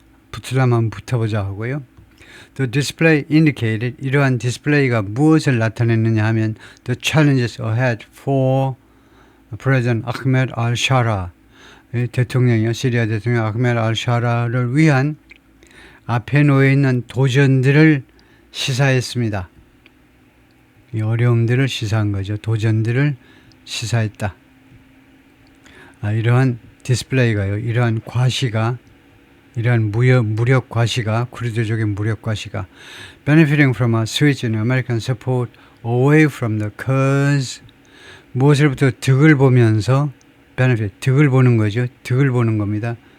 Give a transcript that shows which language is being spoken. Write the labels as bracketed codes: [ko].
[ko] 붙으려면 붙어보자 하고요. [en] The display indicated [ko] 이러한 디스플레이가 무엇을 나타냈느냐 하면 [en] the challenges ahead for President Ahmed al-Shara 대통령이요. [ko] 시리아 대통령 아흐메드 al-Shara를 위한 앞에 놓여있는 도전들을 시사했습니다. 이 어려움들을 시사한 거죠. 도전들을 시사했다. 이러한 디스플레이가요. 이러한 과시가 이러한 무력 과시가 쿠르드족의 무력 과시가 [en] benefiting from a switch in American support away from the cause [ko] 무엇으로부터 득을 보면서 benefit 득을 보는 거죠. 득을 보는 겁니다.